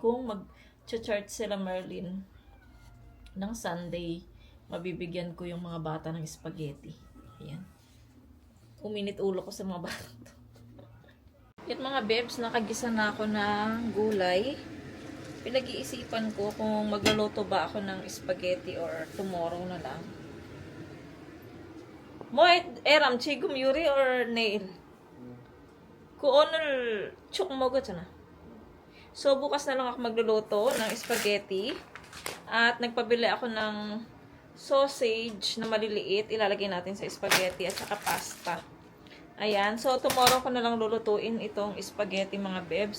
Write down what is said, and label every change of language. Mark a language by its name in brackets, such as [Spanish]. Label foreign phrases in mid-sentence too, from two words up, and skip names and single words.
[Filipino] Kung mag-church sila Merlin ng Sunday, mabibigyan ko yung mga bata ng spaghetti. Ayan. Uminit ulo ko sa mga bata. At mga bebs, nakagisa na ako ng gulay. Pinag-iisipan ko kung magluluto ba ako ng spaghetti or tomorrow na lang. [Korean] 뭐 애람 지금 요리 or 내일? 그 오늘 축 먹었잖아. [Filipino] So bukas na lang ako magluluto ng spaghetti. At nagpabili ako ng sausage na maliliit. Ilalagay natin sa spaghetti at saka pasta. Ayan. So tomorrow ko na lang lulutuin itong spaghetti mga bebs.